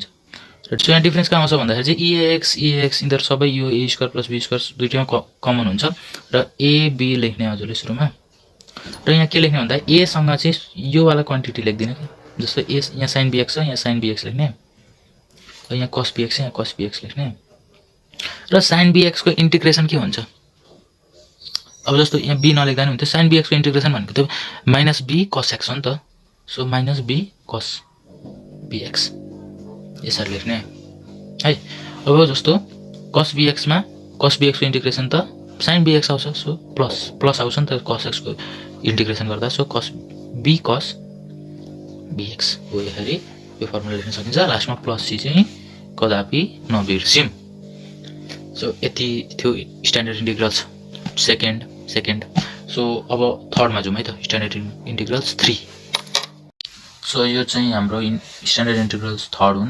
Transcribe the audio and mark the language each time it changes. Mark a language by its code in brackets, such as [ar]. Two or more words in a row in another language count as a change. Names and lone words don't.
[ne] र यहाँ डिफरेन्स कहाँ आउँछ भन्दाखेरि चाहिँ EAX यिनीहरु सबै यो a² + b² दुईटैमा कमन हुन्छ र AB लेख्ने हजुरले सुरुमा। र यहाँ के लेख्ने भन्दा a सँग चाहिँ यो वाला क्वान्टिटी लेख्दिनु कि, जस्तो a यहाँ sin BX छ, यहाँ sin BX लेख्ने, र यहाँ cos BX छ, यहाँ cos BX लेख्ने। र sin BX को इन्टिग्रेसन के हुन्छ, अब जस्तो यहाँ b नलेख्दा नि हुन्थ्यो, sin BX को इन्टिग्रेसन भनेको त -b cos x हो नि त। सो -b cos BX यसरी लेख्ने है। अब जस्तो cos BX मा cos BX को इन्टिग्रेसन त sin BX आउँछ, [en] so plus [ne] आउँछ नि त cos x को इन्टिग्रेसन गर्दा। सो cos b cos BX हो, यसरी यो फर्मुला लेख्न सकिन्छ। लास्टमा प्लस c चाहिँ कदापि नबिर्सिम। सो यति थियो [en] standard integrals second. [ne] सो अब थर्डमा जाउँ है त, [en] standard integrals 3. [ne] सो यो चाहिँ हाम्रो [en] standard integrals third [ne] हुन्।